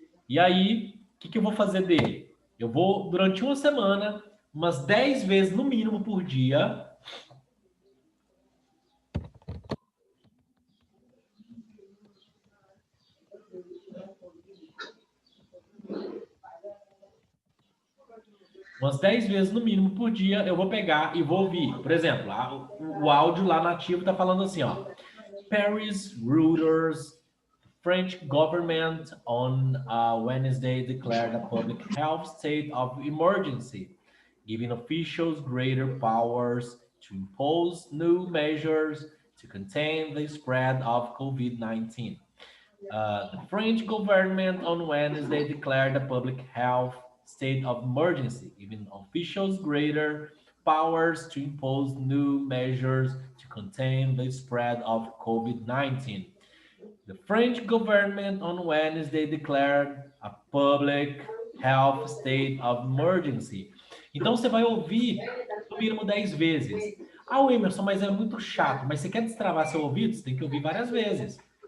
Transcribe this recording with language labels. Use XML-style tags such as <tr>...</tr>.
<pt>E aí, o que eu vou fazer dele? Eu vou, durante uma semana, umas 10 vezes no mínimo por dia, umas 10 vezes no mínimo por dia, eu vou pegar e vou ouvir. Por exemplo, o áudio lá nativo está falando assim, ó.</pt> <en>Paris Reuters, French government on Wednesday declared a public health state of emergency, giving officials greater powers to impose new measures to contain the spread of COVID-19. The French government on Wednesday declared a public health state of emergency, giving officials greater powers to impose new measures to contain the spread of COVID-19. The French government on Wednesday declared a public health state of emergency.</en> <pt>Então você vai ouvir no mínimo 10 vezes. Ah, Emerson, mas é muito chato. Mas você quer destravar seu ouvido? Você tem que ouvir várias vezes.</pt>